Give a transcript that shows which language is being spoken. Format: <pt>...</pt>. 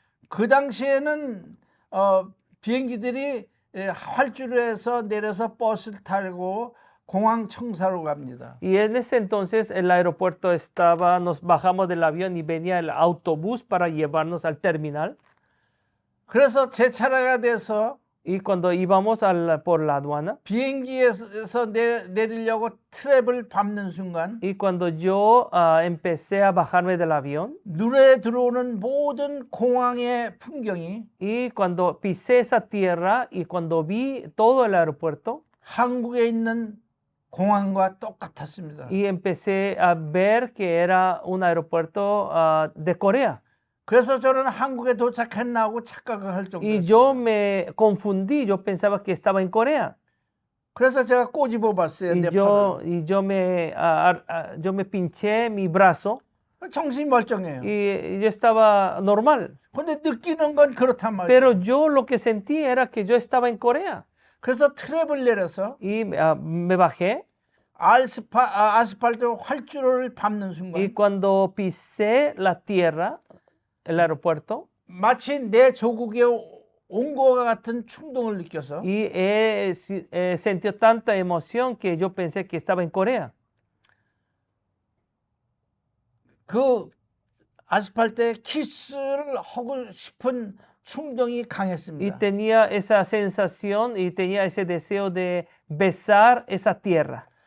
<ko>그 당시에는 비행기들이 활주로에서 내려서 버스를 타고 공항 청사로 갑니다.</ko> <es>Y en ese entonces el aeropuerto nos bajamos del avión y venía el autobús para llevarnos al terminal.</es> <ko>그래서 제 차례가 돼서</ko> <es>Y cuando íbamos por la aduana,</es> <ko>비행기에서 내리려고 트랩을 밟는 순간</ko> <es>y cuando yo empecé a bajarme del avión,</es> <ko>눈에 들어오는 모든 공항의 풍경이</ko> <es>y cuando pisé esa tierra y cuando vi todo el aeropuerto,</es> <ko>한국에 있는 공항과 똑같았습니다.</ko> <es>y empecé a ver que era un aeropuerto de Corea.</es> <ko>그래서 저는 한국에 도착했나 하고 착각을 할</ko> <es>Y</es> <ko>정도였어요.</ko> <es>yo me confundí, yo pensaba que estaba en Corea.</es> <ko>그래서 제가 꼬집어 봤어요.</ko> <es>Y</es> <ko>내 팔을.</ko> <es>yo me pinché mi brazo</es> <ko>정신이 멀쩡해요.</ko> <es>y yo estaba normal.</es> <ko>근데 느끼는 건 그렇단 말이에요.</ko> <es>Pero yo lo que sentí era que yo estaba en Corea.</es> <ko>그래서 트랩을 내려서</ko> <es>Y me bajé</es> <ko>아스팔트 활주로를 밟는</ko> <es>y</es> <ko>순간</ko> <es>cuando pisé la tierra, el aeropuerto,</es> <ko>마치 내 조국에 온 것과 같은 충동을 느껴서</ko> <es>y sentí tanta emoción que yo pensé que estaba en Corea.</es> <ko>그 아스팔트에 키스를 하고 싶은 충동이</ko> <es>Y</es> <ko>강했습니다.</ko> <es>tenía esa sensación y tenía ese deseo de besar esa tierra.</es>